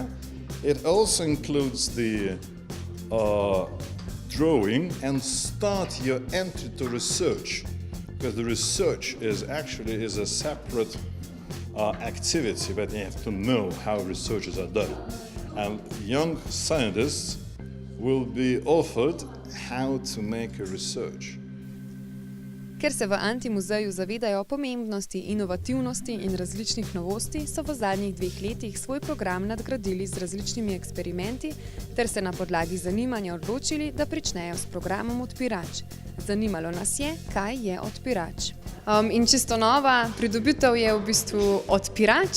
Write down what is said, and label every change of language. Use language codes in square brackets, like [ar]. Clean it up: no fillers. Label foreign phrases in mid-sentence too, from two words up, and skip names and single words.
[en] It also includes the drawing and start your entry to research, because the research is a separate activity, but you have to know how researches are done. And young scientists will be offered how to make a research. [sl] Ker se v Antimuzeju zavedajo pomembnosti inovativnosti in različnih novosti, so v zadnjih 2 letih svoj program nadgradili z različnimi eksperimenti ter se na podlagi zanimanja odločili, da pričnejo s programom Odpirač. Zanimalo nas je, kaj je Odpirač. In čisto nova pridobitev je v bistvu Odpirač.